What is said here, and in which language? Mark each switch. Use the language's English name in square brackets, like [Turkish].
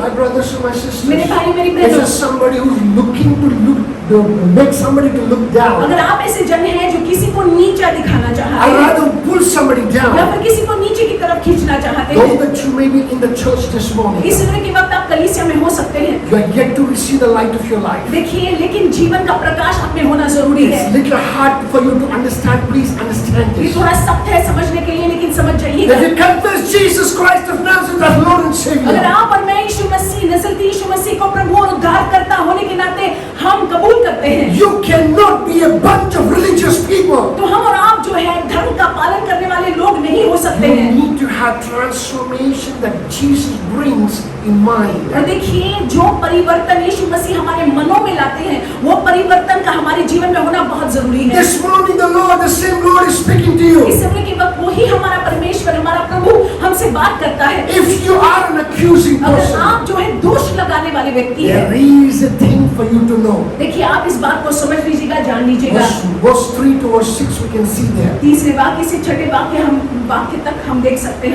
[English] My brothers and my sisters, [Hindi] मेरे भाई मेरी [English] this [Hindi] बहनों, [English] is somebody who's looking to make somebody to look down. [Hindi] अगर आप ऐसे जन हैं जो किसी को नीचा दिखाना चाहते [English] I'd [Hindi] हैं [English] rather pull somebody [Hindi] या [English] down. [Hindi] फिर किसी को नीचे की तरफ खींचना चाहते [English] Though [Hindi] हैं, [English] that you may be in the church this morning, [Hindi] इस समय के वक्त आप कलीसिया में हो सकते हैं, [English] you are yet to receive the light of your life. [Hindi] देखिए लेकिन जीवन का प्रकाश आप में होना जरूरी है। [English] It's little hard for you to understand. Please understand [Hindi] ये [English] this. [Hindi] थोड़ा सख्त है समझने के लिए, लेकिन समझ जाइएगा। [English] If you confess Jesus Christ of Nazareth as Lord and [Hindi] अगर [English] Savior, [Hindi] आप और मैं यीशु मसीह, नजरती यीशु मसीह को प्रभु और उद्धारकर्ता होने के नाते हम कबूल करते हैं, [English] you cannot be a bunch of religious people. [Hindi] तो हम और आप जो है धर्म का पालन करने वाले लोग नहीं हो सकते [English] You [Hindi] हैं। [English] need to have transformation that Jesus brings in mind. [Hindi] और देखिए जो परिवर्तन यीशु मसीह हमारे मनों में लाते हैं, वो परिवर्तन का हमारे जीवन में होना बहुत जरूरी है। [English] This morning the Lord, the same Lord is speaking to you. [Hindi] इस समय के वक्त वही हमारा परमेश्वर, हमारा प्रभु हमसे बात करता है। [English] If you are an accusing [Hindi] अगर [English] person, [Hindi] आप जो है दोष लगाने वाले व्यक्ति [English] there [Hindi] हैं, [English] is a thing for you to know. [Hindi] देखिए आप इस बात को समझ लीजिएगा, जान लीजिएगा। [English] Verse 3 to verse 6 we can see there. [Hindi] तीसरे वाक्य से छठे वाक्य तक हम देख सकते